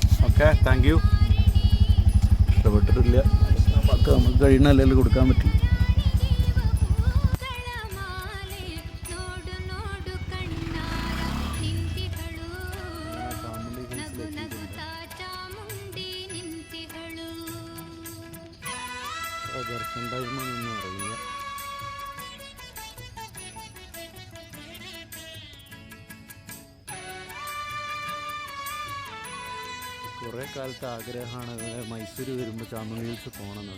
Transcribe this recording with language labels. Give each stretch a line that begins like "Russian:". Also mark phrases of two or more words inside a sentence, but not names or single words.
English: okay, thank you.
Malayalam: ഇഷ്ടപ്പെട്ടിട്ടില്ല, നമുക്ക് കഴിയുന്ന അല്ലെങ്കിൽ കൊടുക്കാൻ പറ്റും.
Kannada: ನೋಡು ನೋಡು ಕಣ್ಣಾರ ನಿಂತಿಹಳು ನಗು ನಗುತ್ತಾ ಚಾಮುಂಡಿ ನಿಂತಿಹಳು.
Malayalam: ദർശൻ ടൈമാണെന്നൊന്നും അറിയില്ല. കുറേ കാലത്തെ ആഗ്രഹമാണ് മൈസൂർ വരുമ്പോൾ ചാമുണ്ഡി ഹിൽസ് പോകണമെന്ന്.